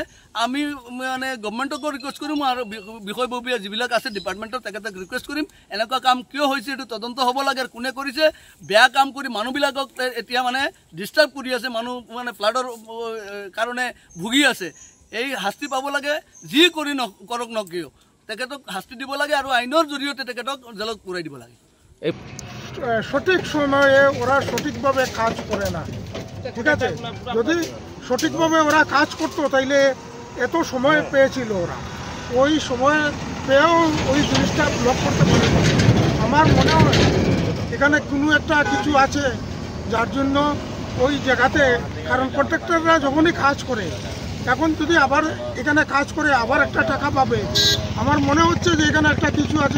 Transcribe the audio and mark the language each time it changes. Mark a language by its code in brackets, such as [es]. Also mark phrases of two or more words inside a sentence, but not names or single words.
[as] আমি মানে গভৰ্ণমেণ্টকো ৰিকুৱেষ্ট কৰিম আৰু বিষয়ববীয়া যিবিলাক আছে ডিপাৰ্টমেণ্টত তেখেতক ৰিকুৱেষ্ট কৰিম, এনেকুৱা কাম কিয় হৈছে এইটো তদন্ত হ'ব লাগে, আৰু কোনে কৰিছে। বেয়া কাম কৰি মানুহবিলাকক এতিয়া মানে ডিষ্টাৰ্ব কৰি আছে, মানুহ মানে ফ্লাডৰ কাৰণে ভুগি আছে। এই শাস্তি পাব লাগে, যি কৰি কৰক কিয় তেখেতক শাস্তি দিব লাগে, আৰু আইনৰ জৰিয়তে তেখেতক জেলত পুৰাই দিব লাগে। [bn] সঠিক সময়ে ওরা সঠিকভাবে কাজ করে না, ঠিক আছে। যদি সঠিকভাবে ওরা কাজ করতো তাইলে এত সময় পেয়েছিল, ওরা ওই সময় পেয়েও ওই জিনিসটা ব্লক করতে পারে। আমার মনে হয় এখানে কোনো একটা কিছু আছে যার জন্য ওই জায়গাতে, কারণ কন্ট্রাক্টররা যখনই কাজ করে, এখন যদি আবার এখানে কাজ করে আবার একটা টাকা পাবে, আমার মনে হচ্ছে যে এখানে একটা কিছু আছে।